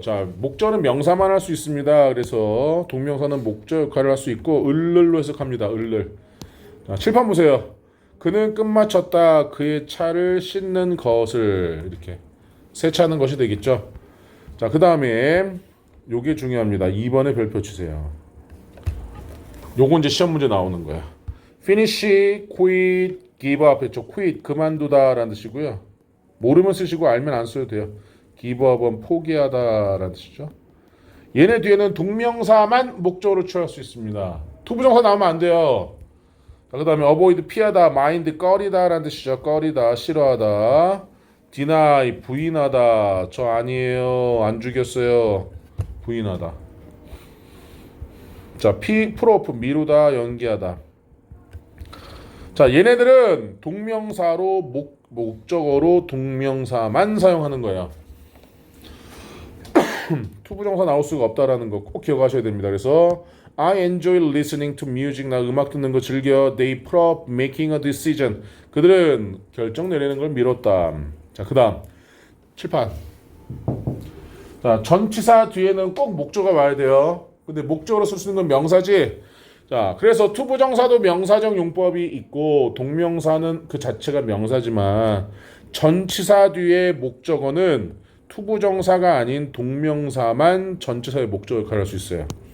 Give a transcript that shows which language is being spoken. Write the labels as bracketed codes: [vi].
[ko] 자, 목적은 명사만 할 수 있습니다. 그래서 동명사는 목적 역할을 할 수 있고 을를로 해석합니다. 을를. 자, 칠판 보세요. 그는 끝마쳤다. 그의 차를 씻는 것을 이렇게 세차하는 것이 되겠죠. 자, 그 다음에 요게 중요합니다. 2번에 별표 치세요. 요거 이제 시험 문제 나오는 거야. [en] finish, quit, give up 했죠. [ko] quit 그만두다 라는 뜻이고요. 모르면 쓰시고 알면 안 써도 돼요. give up은 포기하다 라는 뜻이죠. 얘네 뒤에는 동명사만 목적으로 취할 수 있습니다. 투부정사 나오면 안 돼요. 그 다음에 avoid 피하다, mind 꺼리다 라는 뜻이죠. 꺼리다, 싫어하다. deny 부인하다. 저 아니에요, 안 죽였어요, 부인하다. 자, proof 미루다, 연기하다. 자, 얘네들은 동명사로 목적어로 동명사만 사용하는 거예요. 투부정사 나올 수가 없다라는 거 꼭 기억하셔야 됩니다. [en] 그래서 I enjoy listening to music. [ko] 나 음악 듣는 거 즐겨. [en] They prop making a decision. [ko] 그들은 결정 내리는 걸 미뤘다. 자, 그 다음 칠판. 자, 전치사 뒤에는 꼭 목적어가 와야 돼요. 근데 목적어로 쓸 수 있는 건 명사지. 자, 그래서 투부정사도 명사적 용법이 있고 동명사는 그 자체가 명사지만 전치사 뒤에 목적어는 투부정사가 아닌 동명사만 전치사의 목적 역할을 할 수 있어요.